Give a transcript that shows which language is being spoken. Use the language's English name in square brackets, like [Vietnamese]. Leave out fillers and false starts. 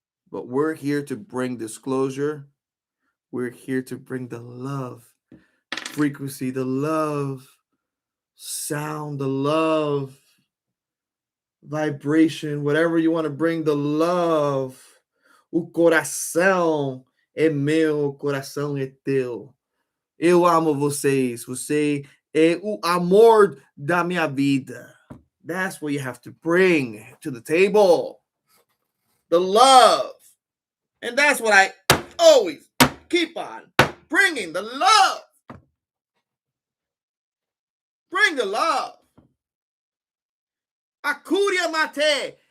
[English] But we're here to bring disclosure. We're here to bring the love, frequency, the love, sound, the love, vibration, whatever you want to bring, the love. [Portuguese] O coração é meu, o coração é teu. Eu amo vocês. Você é o amor da minha vida. [English] That's what you have to bring to the table. The love. And that's what I always keep on bringing, the love. Bring the love. Akuria mate.